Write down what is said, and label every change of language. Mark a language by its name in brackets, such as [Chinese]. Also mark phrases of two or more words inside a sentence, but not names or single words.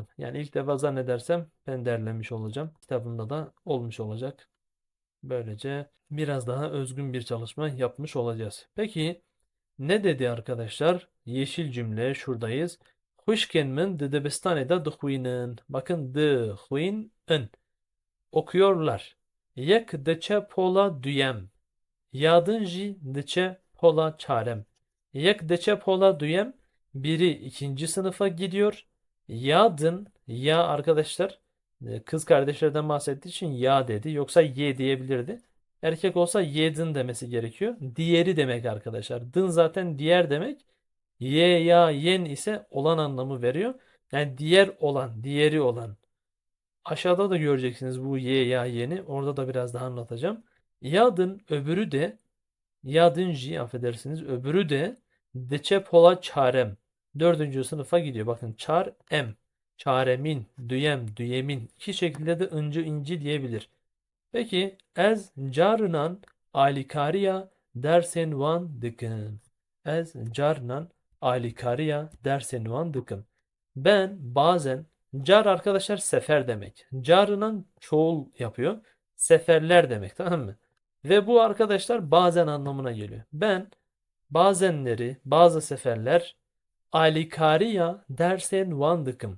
[Turkish] Yani ilk defa zannedersem ben derlemiş olacağım. Kitabımda da olmuş olacak. Böylece biraz daha özgün bir çalışma yapmış olacağız. Peki ne dedi arkadaşlar? Yeşil cümle şuradayız. [Kurdish] Huşkenmin de debestanede dıhvinin. Bakın dıhvinin okuyorlar. Yek deçe pola düyem. Yadın jî diçe pola çarem. Yek deçe pola düyem. [Turkish] Biri ikinci sınıfa gidiyor. Yadın, ya arkadaşlar kız kardeşlerden bahsettiği için ya dedi. Yoksa ye diyebilirdi. Erkek olsa yedin demesi gerekiyor. Diğeri demek arkadaşlar. Dın zaten diğer demek. Ye, ya, yen ise olan anlamı veriyor. Yani diğer olan, diğeri olan. Aşağıda da göreceksiniz bu ye, ya, yeni. Orada da biraz daha anlatacağım. Yadın öbürü de Yardımcı affedersiniz. Öbürü de [Kurdish] Deçepola Çarem. [Turkish] Dördüncü sınıfa gidiyor. [Kurdish] Bakın çarem. Çaremin, düyem, düyemin. [Turkish] İki şekilde de ıncı inci diyebilir. [Kurdish] Peki ez carnan alikariya dersen van dıkın. Ez carnan alikariya dersen van dıkın. [Turkish] Ben bazen car arkadaşlar sefer demek. Carından çoğul yapıyor. Seferler demek, tamam mı? Ve bu arkadaşlar bazen anlamına geliyor. Ben bazenleri, bazı seferler [Kurdish] alikariya dersen vandıkım.